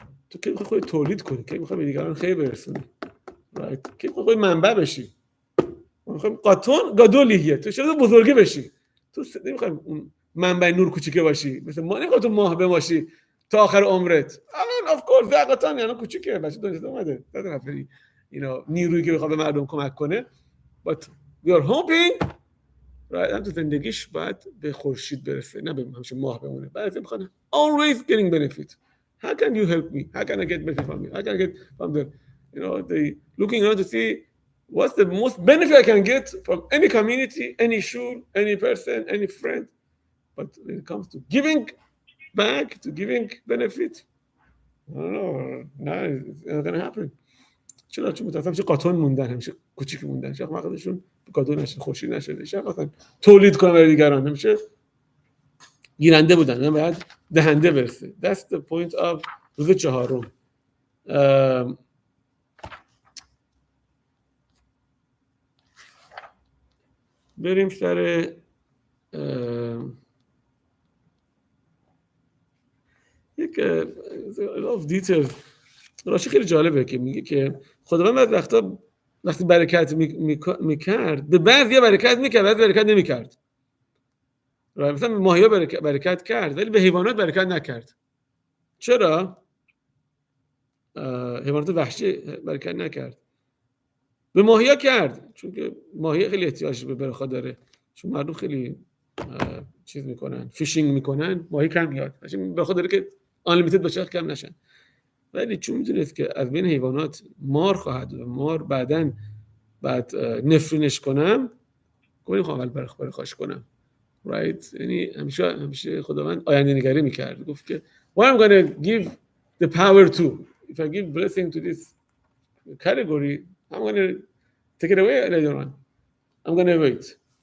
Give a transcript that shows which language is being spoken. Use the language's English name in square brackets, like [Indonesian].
[Persian] تو که میخوای خودت تولید کنی، که میخوای به دیگران خیر برسونی، right که میخوای منبع بشی، میخوای قاطون گادولیه، تو چرا بزرگی بشی؟ تو نمیخوای اون منبع نور کوچیکه باشی، مثل ما نمیخوای تو ماه باشی تا آخر عمرت. الان of course قاطون یعنی کوچیکه، بچه دنیا اومده نفری نیرویی که بخواد به مردم کمک کنه. [English] but we are hoping right [Persian] هم تو زندگیش باید به خورشید برسه، نه به همش ماه بمونه. بعضی میخوان [English] always getting benefit. How can you help me? How can I get benefit from you? How can I get from the they looking around to see what's the most benefit I can get from any community, any shul, any person, any friend. But when it comes to giving back, to giving benefit, I don't know, no, it's not going to happen. [Persian] چرا؟ چون متاسفم چه قاطون موندن، همیشه کوچیک موندن، چرا مقصدشون قاطون نشد، خورشید نشده، چرا خواستن تولید کنن برای دیگران، همیشه گیرنده بودن، نه باید دهنده برسه. [English] That's the point of [Persian] روز چهارم. بریم سر یک of details. راشی خیلی جالبه که میگه که خداوند وقتی برکت میکرد به بعضی برکت میکرد، بعضی برکت نمیکرد. مثلا ماهیا برکت کرد ولی به حیوانات برکت نکرد. چرا؟ حیوانات وحشی برکت نکرد، به ماهیا کرد چون که ماهیا خیلی احتیاج به برکت داره، چون مردم خیلی چیز میکنن، فیشینگ میکنن، ماهی کم میاد، به خاطر که آنلیمیتد باشه کم نشن. ولی چون میدونست که از بین حیوانات مار خواهد بود، مار بعد نفرینش کنم، گفت نمیخوام اول برخاش کنم. right؟ یعنی همیشه خداوند آینده نگری میکرد، گفت که [English] what I'm gonna give the power to, if I give blessing to this category I'm gonna take it away later on, I'm gonna wait.